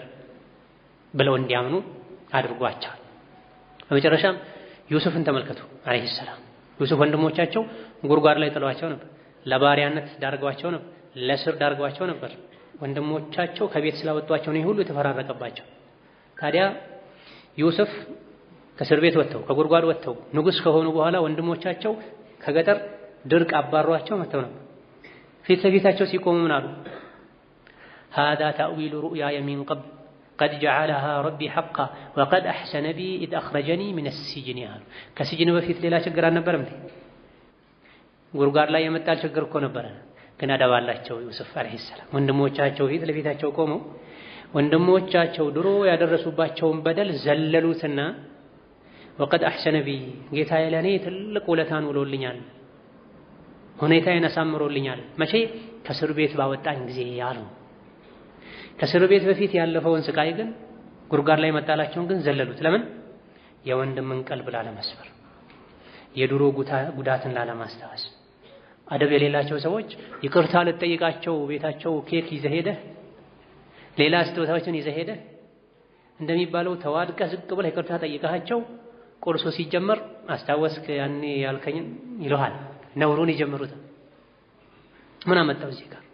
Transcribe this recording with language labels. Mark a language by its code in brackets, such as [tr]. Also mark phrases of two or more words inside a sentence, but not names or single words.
[am] ብለው እንዲያምኑ አድርጓቸዋል። በመጨረሻም ዩሱፍን ተመልከቱ [ar] عليه السلام። [am] ዩሱፍ ወንድሞቻቸው ጉርጓድ ላይ ጥለዋቸው ነበር፣ ለባሪያነት ዳርገዋቸው ነበር፣ ለስር ዳርገዋቸው ነበር። ወንድሞቻቸው ከቤት ስላወጧቸው ነው ሁሉ የተፈራረቀባቸው። ታዲያ ዩሱፍ ከእስር ቤት ወጥተው ከጉርጓድ ወጥተው ንጉስ ከሆኑ በኋላ ወንድሞቻቸው ከገጠር ድርቅ አባሯቸው መጥተው ነበር። ፊት ለፊታቸው ሲቆሙ ምን አሉ? [ar] هذا تأويل رؤياي من قبل قد جعلها ربي حقا وقد أحسن بي إذ أخرجني من السجن [am] ያሉ ከስጅን በፊት ሌላ ችግር አልነበረም እንዴ? ጉርጓድ ላይ የመጣል ችግር እኮ ነበረ። ግን አደባላቸው ዩሱፍ [ar] عليه السلام [am] ወንድሞቻቸው ፊት ለፊታቸው ቆመው ወንድሞቻቸው ድሮ ያደረሱባቸውን በደል ዘለሉትና [ar] وقد أحسن بي [am] ጌታዬ ለኔ ትልቅ ውለታን ውሎልኛል፣ ሁኔታዬን አሳምሮልኛል። መቼ? ከእስር ቤት ባወጣኝ ጊዜ ያሉ። ከእስር ቤት በፊት ያለፈውን ስቃይ ግን ጉርጓድ ላይ መጣላቸውን ግን ዘለሉት። ለምን? የወንድምን ቀልብ ላለመስበር፣ የድሮ ጉዳትን ላለማስታወስ። አደብ የሌላቸው ሰዎች ይቅርታ ልትጠይቃቸው ቤታቸው ኬክ ይዘህ ሄደህ ሌላ ስጦታዎችን ይዘህ ሄደህ እንደሚባለው ተዋድቀህ ዝቅ ብለህ ይቅርታ ጠይቃቸው ቁርሱ ሲጀመር አስታወስክ ያኔ ያልከኝን ይልሃል። ነውሩን ይጀምሩታል። ምን አመጣው እዚህ ጋር?